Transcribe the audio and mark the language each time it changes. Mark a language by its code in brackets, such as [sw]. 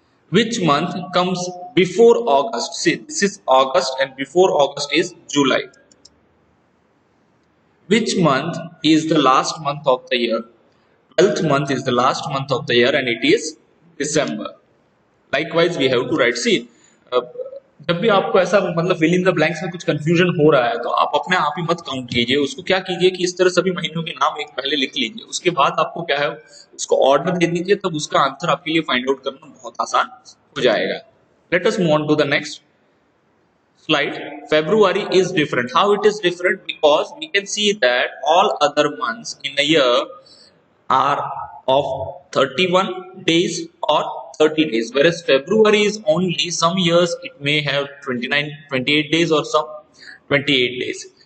[en] Which month comes before August? See, this is August, and before August is July. Which month is the last month of the year? 12th month is the last month of the year, and it is December. Likewise we have to write. [hi] See, जब भी आपको ऐसा मतलब [en] fill in the blanks [hi] में कुछ confusion हो रहा है तो आप अपने आप ही मत काउंट कीजिए उसको। क्या कीजिए कि इस तरह सभी महीनों के नाम एक पहले लिख लीजिए, उसके बाद आपको क्या है उसको ऑर्डर दे दीजिए, तब उसका आंसर आपके लिए [en] find out [hi] करना बहुत आसान हो जाएगा। [en] Let us move on to the next slide. February is different. How it is different? Because we can see that all other months in a year are of 31 days or 30 days, whereas February is only, some years it may have 28 days or some 28 days.